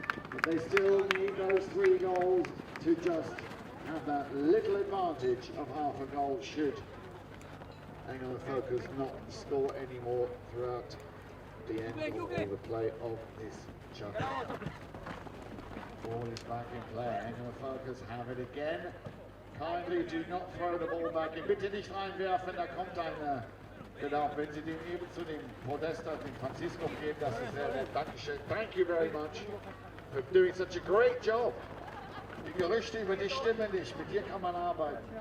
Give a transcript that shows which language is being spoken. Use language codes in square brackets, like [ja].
[en] But they still need those 3 goals to just have that little advantage of half a goal should England Volkers not score anymore throughout the end of the play of this chukker. Ball is back in play. England Volkers have it again. Kindly do not throw the ball back in. [de] Bitte nicht reinwerfen, da kommt ein, genau, wenn Sie den eben zu dem Podest, den Francisco geben, das ist sehr nett. Dankeschön. [en] Thank you very much for doing such a great job. [de] Die Gerüchte über die stimmen nicht, mit dir kann man arbeiten.